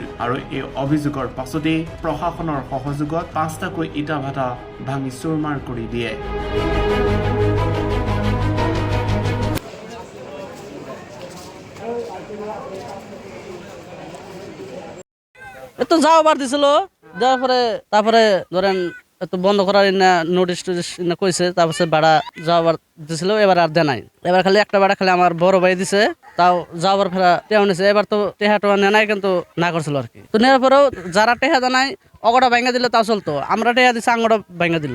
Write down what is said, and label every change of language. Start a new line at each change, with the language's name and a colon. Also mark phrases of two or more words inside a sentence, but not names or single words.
Assamese: আৰু এই অভিযোগৰ পাছতেই প্ৰশাসনৰ সহযোগত 5টাকৈ ইটা ভাটা ভাঙি চুৰমাৰ কৰি দিয়ে।
Bangla: তো যাওয়াবার দিছিল, যাওয়ার পরে তারপরে ধরেন তো বন্ধ করার নোটিশ টোটিশ কইছে, তারপরে ভাড়া যাওয়ার দিছিল, এবার আর দেয় নাই। এবার খালি একটা ভাড়া খালি আমার বড় ভাই দিছে, তাও যাওয়ার ফেরা টেহা নিছে। এবার তো টেহা টোহা নেয় নাই, কিন্তু না করছিল আর কি। তো নেওয়ার পরেও যারা টেহা দেয় নাই অগটা ভাঙা দিলে তাও চলতো, আমরা টেহা দিছি আঙটা ভাঙা দিল।